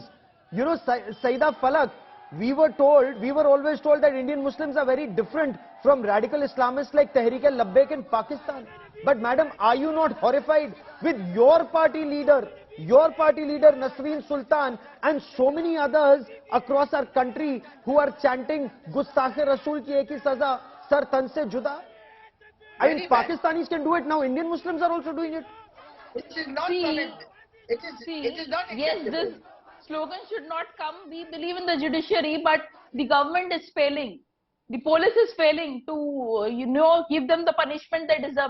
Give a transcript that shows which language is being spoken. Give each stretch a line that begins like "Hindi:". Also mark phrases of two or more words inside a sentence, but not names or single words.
English: You know, Saida Falak, we were always told that Indian Muslims are very different from radical Islamists like Tehreek-e-Labbaik in Pakistan. But madam, are you not horrified with your party leader Nasreen Sultan and so many others across our country who are chanting
Urdu: گستاخِ رسول کی ایک ہی سزا، سر تن سے جدا?
English: I mean, Pakistanis can do it now. Indian Muslims are also doing it. It is not it is not acceptable. Yes, this slogan should not come. We believe in the judiciary, but the government is failing. The police is failing to, give them the punishment they deserve.